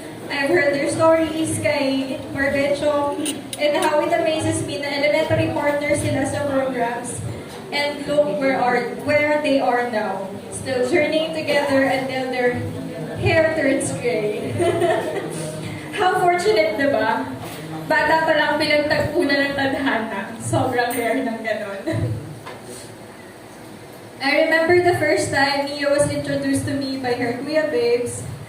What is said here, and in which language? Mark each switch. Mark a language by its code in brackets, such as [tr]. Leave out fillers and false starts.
[en] I've heard their stories kay Marvecho and how it amazes me [tl] na elementary partners sila sa programs. [en] And look where they are now. Still journeying together until their hair turns gray. How fortunate, [tl] diba? Bata pa lang pinagtagpo na ng tadhana. Sobrang rare ng ganon. [en] I remember the first time Nia was introduced to me by her Kuya Babes.